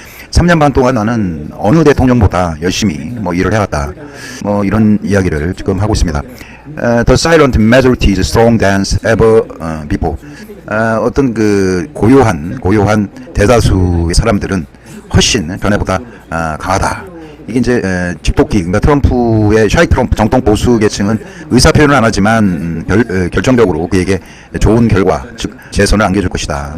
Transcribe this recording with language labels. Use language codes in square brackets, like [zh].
[ko] 3년 반 동안 나는 어느 대통령보다 열심히 뭐 일을 해왔다. 뭐 이런 이야기를 지금 하고 있습니다. [en] The silent majority is strong than ever before. [ko] 어떤 그 고요한 대다수의 사람들은 훨씬 전에보다 강하다. 이게 이제 집도끼, 그러니까 트럼프의 샤이 트럼프 정통 보수 계층은 의사 표현을 안 하지만 결정적으로 그에게 좋은 결과, 즉 재선을 안겨줄 것이다.